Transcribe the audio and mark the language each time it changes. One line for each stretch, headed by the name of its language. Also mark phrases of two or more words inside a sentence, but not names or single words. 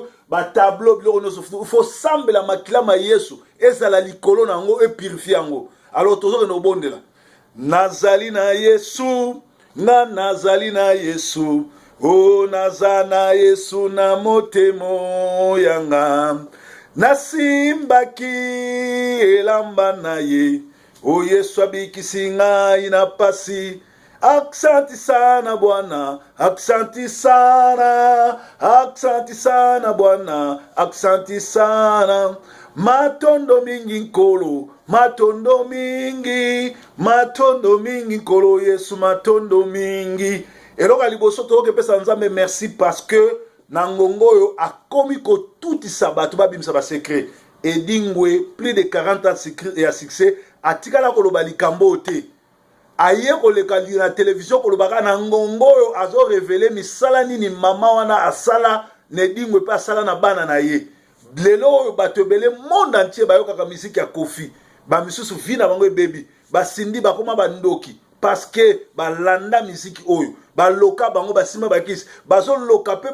Lingala: ba tableau biloko nyonso faut sambela makila ma Yesu ezala likolo nango e purifier yango alors tozokende obondela nazali na Yesu nazali na Yesu o naza na Yesu na motemo yanga nasimbaki elamba na ye o Yesu abikisi ngai na pasi
Swahili: aksanti sana Bwana aksanti sana Bwana aksanti sana
Lingala: matondo mingi nkolo matondo mingi nkolo Yesu matondo mingi eloka liboso toke pesa nzambe
French: merci parce que
Lingala: na ngongo oyo akomi kotutisa bato babimisa ba secret edingwe
French: plus de 40 ans et à succès
Lingala: atikala koloba likambo te aye koleka na télévision kolobaka na ngongo oyo azo révéler misala nini mama wana asala nedingwe pe asala na bana na ye lelo oyo bato ebele
French: monde entier
Lingala: bayokaka misiki ya Kofi bamisusu vi na bango ebebi basindi bakoma bandoki
French: parce que
Lingala: balanda misiki oyo baloka bango basima bakisi bazoloka pe